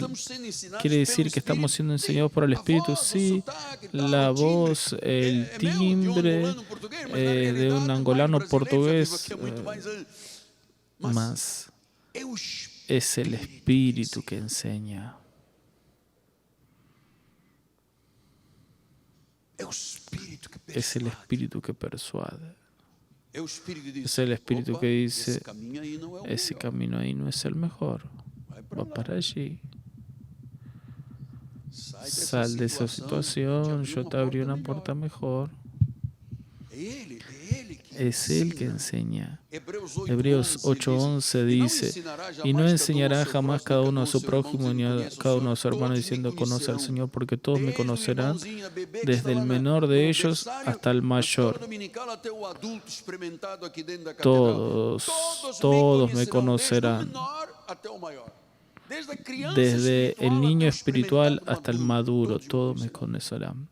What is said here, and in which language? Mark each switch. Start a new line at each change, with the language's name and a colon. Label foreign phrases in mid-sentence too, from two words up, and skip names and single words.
Spanish: Quiere decir que estamos siendo enseñados por el Espíritu, sí, la voz, el timbre de un angolano portugués, mas es el Espíritu que enseña. Es el Espíritu que persuade. Es el espíritu que dice,
Portuguese: esse caminho aí não é o
Spanish: ese
Portuguese: melhor.
Spanish: camino ahí no es el mejor.
Portuguese: Vai pra
Spanish: Va
Portuguese: lá.
Spanish: para allí.
Portuguese: Sai
Spanish: Sal de esa situación, yo te abrí una puerta mejor.
Portuguese: É ele que
Spanish: Es Él que
Portuguese: ensina.
Spanish: enseña. Hebreos Hebreos 8:11 8:11 dice, y no enseñará jamás cada uno a su prójimo ni a cada uno a su hermano diciendo, conoce al Señor, porque todos me conocerán, desde el menor de ellos hasta el mayor. Todos me conocerán, desde el niño espiritual hasta el maduro, todos me conocerán.